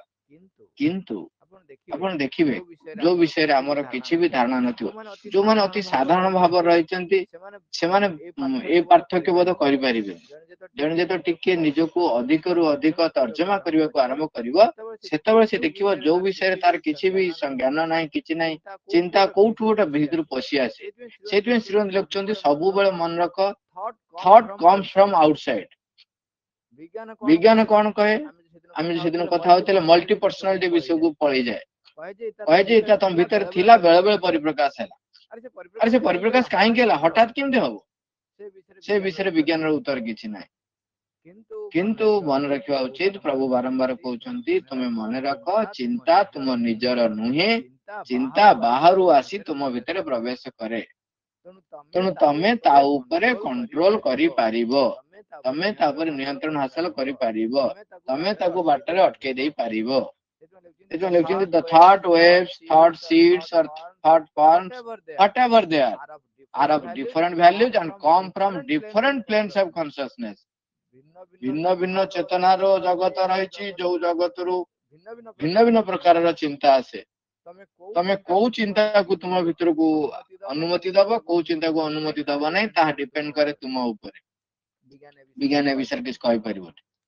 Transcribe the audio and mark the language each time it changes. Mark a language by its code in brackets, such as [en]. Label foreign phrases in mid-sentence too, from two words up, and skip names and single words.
[or] କିନ୍ତୁ ଆପଣ ଦେଖିବେ ଯୋଉ ବିଷୟରେ ଆମର କିଛି ବି ଧାରଣା ନଥିବ, ଯୋଉମାନେ ଅତି ସାଧାରଣ ଭାବରେ ରହିଛନ୍ତି, ସେମାନେ ଏ ପାର୍ଥକ୍ୟ ବୋଧ କରିପାରିବେ। ଜଣେ ଯେତେବେଳେ ଟିକେ ନିଜକୁ ଅଧିକରୁ ଅଧିକ ତର୍ଜମା କରିବାକୁ ଆରମ୍ଭ କରିବ, ସେତେବେଳେ ସେ ଦେଖିବ ଯୋଉ ବିଷୟରେ ତାର କିଛି ବି ଜ୍ଞାନ ନାହିଁ, କିଛି ନାହିଁ, ଚିନ୍ତା କୋଉଠୁ ଗୋଟେ ଭିତରୁ ପଶି ଆସେ। ସେଇଥିପାଇଁ ଶ୍ରୀମନ୍ତ ଲେଖୁଛନ୍ତି ସବୁବେଳେ ମନେ ରଖ, [en] thought comes from outside। [or] ବିଜ୍ଞାନ କଣ କହେ? ଆମେ ସେଦିନ କଥା ହଉଥିଲେ [en] multi personality [or] ବିଷୟକୁ ପଳେଇଯାଏ, କହେ ଯେ ଏଟା ତମ ଭିତରେ ଥିଲା, ବେଳେ ବେଳେ ପରିପ୍ରକାଶ ହେଲା। ଆରେ ସେ ପରିପ୍ରକାଶ କାହିଁକି ହେଲା, ହଠାତ୍ କେମିତି ହବ? ସେ ବିଷୟରେ ବିଜ୍ଞାନର ଉତ୍ତର କିଛି ନାହିଁ। କିନ୍ତୁ ମନେ ରଖିବା ଉଚିତ, ପ୍ରଭୁ ବାରମ୍ବାର କହୁଛନ୍ତି, ତୁମେ ମନେ ରଖ, ଚିନ୍ତା ତୁମ ନିଜର ନୁହେଁ, ଚିନ୍ତା ବାହାରୁ ଆସି ତୁମ ଭିତରେ ପ୍ରବେଶ କରେ। ତେଣୁ ତମେ ତା ଉପରେ କଣ୍ଟ୍ରୋଲ କରିପାରିବ, ତମେ ତା ଉପରେ ନିୟନ୍ତ୍ରଣ ହାସଲ କରିପାରିବ, ତମେ ତାକୁ ବାଟରେ ଅଟକେଇ ଦେଇ ପାରିବ। ସେଥିପାଇଁ ଲେଖୁଛନ୍ତି [en] the thought waves, thought seeds or thought forms, whatever they are of different values and come from different planes of consciousness। [or] ଭିନ୍ନ ଭିନ୍ନ ଚେତନାର ଜଗତ ରହିଛି, ଯୋଉ ଜଗତରୁ ଭିନ୍ନ ଭିନ୍ନ ପ୍ରକାରର ଚିନ୍ତା ଆସେ। ତମେ କୋଉ ଚିନ୍ତାକୁ ତୁମ ଭିତରକୁ ଅନୁମତି ଦବ, କୋଉ ଚିନ୍ତାକୁ ଅନୁମତି ଦବ ନାହିଁ, ତାହା ଡିପେଣ୍ଡ କରେ ତୁମ ଉପରେ। ବିଜ୍ଞାନ ଏ ବିଷୟରେ କିଛି କହିପାରିବନି।